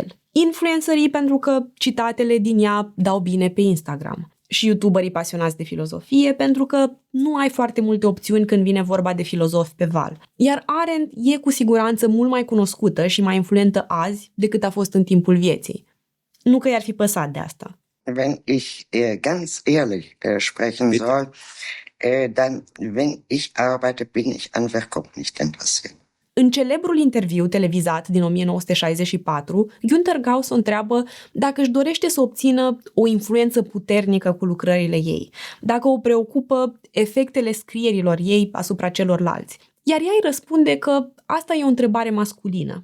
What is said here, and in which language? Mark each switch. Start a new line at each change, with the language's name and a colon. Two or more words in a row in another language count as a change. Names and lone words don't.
Romanian: Influencerii, pentru că citatele din ea dau bine pe Instagram. Și youtuberii pasionați de filozofie, pentru că nu ai foarte multe opțiuni când vine vorba de filozofi pe val. Iar Arendt e cu siguranță mult mai cunoscută și mai influentă azi decât a fost în timpul vieții. Nu că i-ar fi păsat de asta.
German: Wenn ich ganz ehrlich sprechen soll, dann wenn ich arbeite, bin ich an Werkhoff nicht interessiert.
Romanian: În celebrul interviu televizat din 1964, Günter Gauss o întreabă dacă își dorește să obțină o influență puternică cu lucrările ei, dacă o preocupă efectele scrierilor ei asupra celorlalți. Iar ea îi răspunde că asta e o întrebare masculină.